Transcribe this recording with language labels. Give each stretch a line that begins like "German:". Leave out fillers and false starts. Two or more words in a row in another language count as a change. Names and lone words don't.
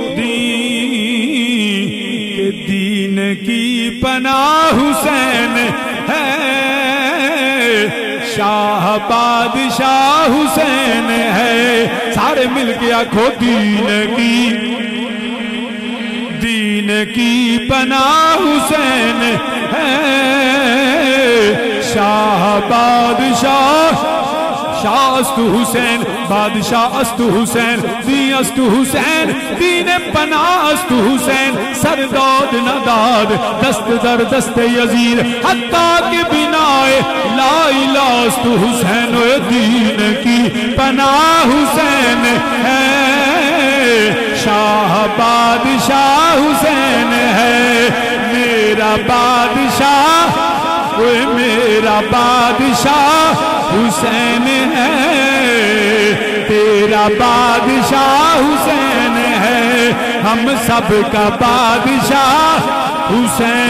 Urdu: الدین کہ دین کی پناہ حسین ہے شاہ بادشاہ حسین ہے
Punjabi: سارے مل کے آکھو
Urdu: دین کی پناہ حسین ہے
Persian: شاہ بادشاہ شاہ است حسین بادشاہ است حسین دین است حسین دین پناہ است حسین سر داد نداد دست در دست یزید حتیٰ کہ بنائے
Arabic: لا الہ
Persian: است حسین و
Urdu: دین کی پناہ حسین ہے شاہ بادشاہ حسین ہے میرا بادشاہ میرا بادشاہ حسین ہے تیرا بادشاہ حسین ہے ہم سب کا بادشاہ حسین